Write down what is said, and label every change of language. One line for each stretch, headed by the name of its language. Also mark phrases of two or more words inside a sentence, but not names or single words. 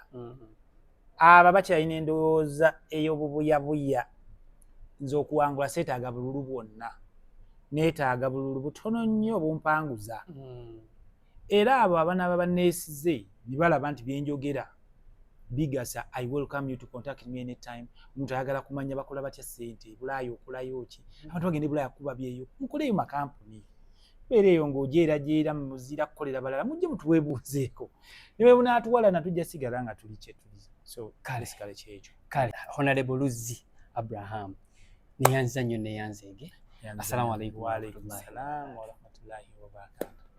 Ganda: Aba bakyalina endowooza ey'obubuyabuya nze okuwangula seetaaga bululu bwonna neetaaga bululu butono nnyo bumpanguza. Era abo abanaaba banneesize ne balaba nti byenjogera bigasa,
English: I welcome you to contact me anytime.
Ganda: Omuntu ayagala kumanya bakola batya ssente Bulaaya okulayo ki abantu bagende Bulaaya kuba byeyo mukoleyo makampuni beereyo ng'ojeerajeera mu muzira kukolera balala mujje mutuweebuuzeeko ne bwe bunaatuwala natujja sigala nga tuli kye tuli. So kale kyekyo. Kale Honorable Luzzi Abraham neyanza nnyo neyanzeege.
Arabic: السلام عليكم. وعليكم السلام ورحمة الله وبركاته.